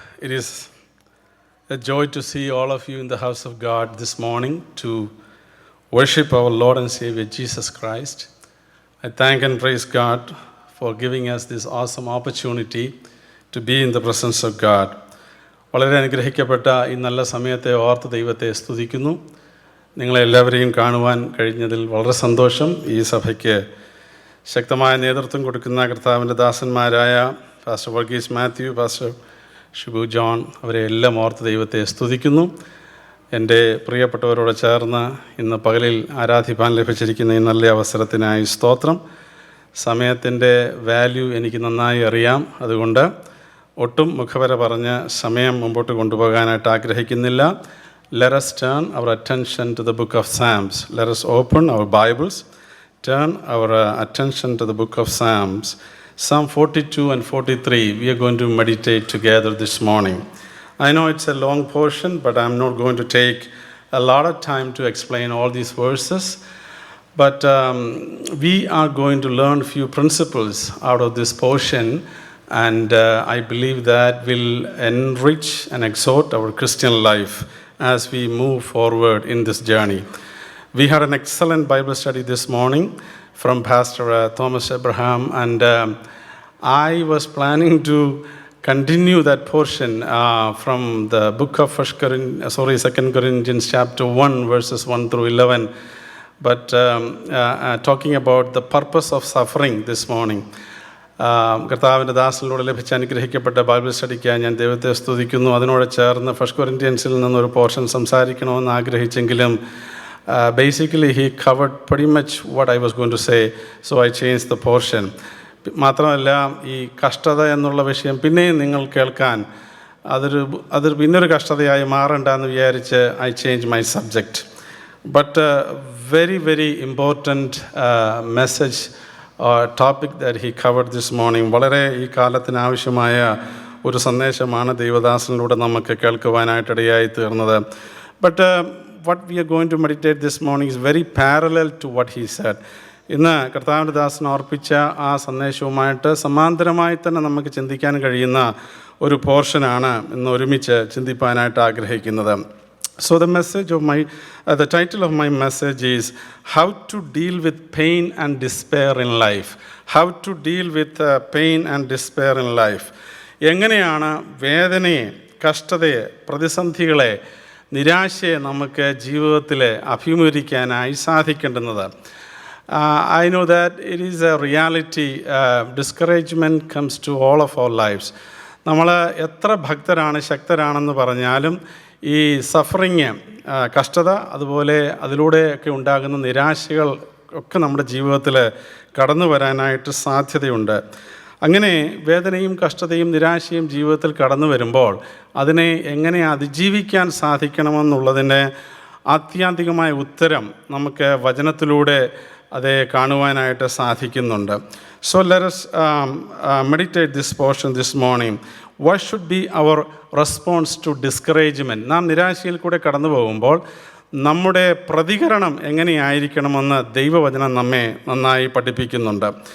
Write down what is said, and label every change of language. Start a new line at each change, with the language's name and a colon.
English: It is a joy to see all of you in the house of God this morning to worship our Lord and Savior Jesus Christ. I thank and praise God for giving us this awesome opportunity to be in the presence of God.
Malayalam: വളരെ അനുഗ്രഹിക്കപ്പെട്ട ഈ നല്ല സമയത്തെ ഓർത്ത് ദൈവത്തെ സ്തുതിക്കുന്നു. നിങ്ങളെല്ലാവരെയും കാണുവാൻ കഴിഞ്ഞതിൽ വളരെ സന്തോഷം. ഈ സഭയ്ക്ക് ശക്തമായ നേതൃത്വം കൊടുക്കുന്ന കർത്താവിൻ്റെ ദാസന്മാരായ pastor Varghese Mathew, pastor Shibu John, അവരെ എല്ലാം ഓർത്ത് ദൈവത്തെ സ്തുതിക്കുന്നു. എൻ്റെ പ്രിയപ്പെട്ടവരോട് ചേർന്ന് ഇന്ന് പകലിൽ ആരാധിപ്പാൻ ലഭിച്ചിരിക്കുന്ന ഈ നല്ല അവസരത്തിനായി സ്തോത്രം. സമയത്തിൻ്റെ വാല്യൂ എനിക്ക് നന്നായി അറിയാം. അതുകൊണ്ട് ഒട്ടും മുഖവര പറഞ്ഞ് സമയം മുമ്പോട്ട് കൊണ്ടുപോകാനായിട്ട് ആഗ്രഹിക്കുന്നില്ല.
English: Let us turn our attention to the book of Psalms. Let us open our Bibles, turn our attention to the book of Psalms. Psalm 42 and 43, we are going to meditate together this morning. I know it's a long portion, but I'm not going to take a lot of time to explain all these verses. But we are going to learn a few principles out of this portion, and I believe that will enrich and exhort our Christian life as we move forward in this journey. We had an excellent Bible study this morning from Pastor Thomas Abraham, and I was planning to continue that portion from the book of 2 Corinthians chapter 1 verses 1 through 11, but talking about the purpose of suffering this morning.
Malayalam: കർത്താവിൻ്റെ ദാസനിലൂടെ ലഭിച്ച അനുഗ്രഹിക്കപ്പെട്ട Bible സ്റ്റഡിക്കായി ഞാൻ ദൈവത്തെ സ്തുതിക്കുന്നു. അതിനോട് ചേർന്ന് 1 കൊരിന്ത്യൻസിൽ നിന്നൊരു portion സംസാരിക്കണമെന്ന് ആഗ്രഹിച്ചെങ്കിലും
English: basically he covered pretty much what I was going to say, so I changed the portion.
Malayalam: മാത്രമല്ല, ഈ കഷ്ടത എന്നുള്ള വിഷയം പിന്നെയും നിങ്ങൾ കേൾക്കാൻ അതൊരു പിന്നൊരു കഷ്ടതയായി മാറണ്ടെന്ന് വിചാരിച്ച്
English: I changed my subject. But very, very important message or topic that he covered this morning.
Malayalam: വളരെ ഈ കാലത്തിന് ആവശ്യമായ ഒരു സന്ദേശമാണ് ദൈവദാസനിലൂടെ നമുക്ക് കേൾക്കുവാനായിട്ടിടയായി തീർന്നത്.
English: But what we are going to meditate this morning is very parallel to what he said.
Malayalam: ഇന്ന് കർത്താവിൻ്റെ ദാസൻ ഓർപ്പിച്ച ആ സന്ദേശവുമായിട്ട് സമാന്തരമായി തന്നെ നമുക്ക് ചിന്തിക്കാൻ കഴിയുന്ന ഒരു പോർഷനാണ് ഇന്ന് ഒരുമിച്ച് ചിന്തിപ്പാനായിട്ട് ആഗ്രഹിക്കുന്നത്.
English: So the title of my message is How to Deal with Pain and Despair in Life. How to deal with pain and despair in life.
Malayalam: എങ്ങനെയാണ് വേദനയെ, കഷ്ടതയെ, പ്രതിസന്ധികളെ, നിരാശയെ നമുക്ക് ജീവിതത്തിൽ അഭിമുഖീകരിക്കാനായി സാധിക്കേണ്ടുന്നത്.
English: I know that it is a reality. Discouragement comes to all of our lives.
Malayalam: നമ്മൾ എത്ര ഭക്തരാണ്, ശക്തരാണെന്ന് പറഞ്ഞാലും ഈ suffering, കഷ്ടത, അതുപോലെ അതിലൂടെയൊക്കെ ഉണ്ടാകുന്ന നിരാശകൾ ഒക്കെ നമ്മുടെ ജീവിതത്തിൽ കടന്നു വരാനായിട്ട് സാധ്യതയുണ്ട്. അങ്ങനെ വേദനയും കഷ്ടതയും നിരാശയും ജീവിതത്തിൽ കടന്നു വരുമ്പോൾ അതിനെ എങ്ങനെ അതിജീവിക്കാൻ സാധിക്കണമെന്നുള്ളതിൻ്റെ ആത്യന്തികമായ ഉത്തരം നമുക്ക് വചനത്തിലൂടെ അതേ കാണുവാനായിട്ട് സാധിക്കുന്നുണ്ട്.
English: So let us meditate this portion this morning. What should be our response to discouragement?
Malayalam: നാം നിരാശയിൽ കൂടെ കടന്നു പോകുമ്പോൾ നമ്മുടെ പ്രതികരണം എങ്ങനെയായിരിക്കണമെന്ന് ദൈവവചനം നമ്മെ നന്നായി പഠിപ്പിക്കുന്നുണ്ട്.